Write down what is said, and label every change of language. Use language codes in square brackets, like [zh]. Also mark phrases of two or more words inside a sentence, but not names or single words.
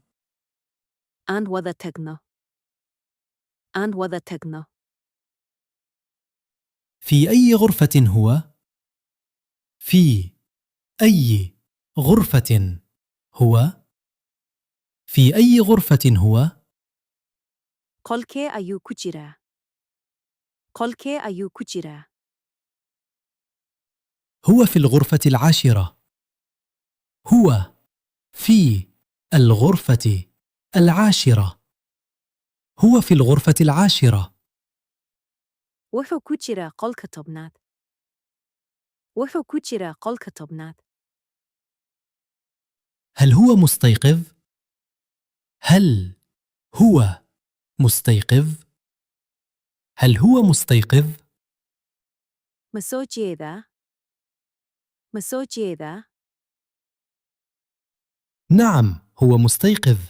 [so] Aan wada tagno. Aan wada tagno. [ar] في أي غرفة هو؟ في أي غرفة هو؟ في أي غرفة هو؟ [so] Qolkee ayuu ku jiraa. Qolkee ayuu ku jiraa. [ar] هو في الغرفة العاشرة. هو في الغرفة العاشرة. هو في الغرفة العاشرة. [so] Wuxuu ku jiraa qolka tobnaad. Wuxuu ku jiraa qolka tobnaad. [ar] هل هو مستيقظ؟ هل هو مستيقظ؟ هل هو مستيقظ؟ مسوجيدا مسوجيدا نعم هو مستيقظ.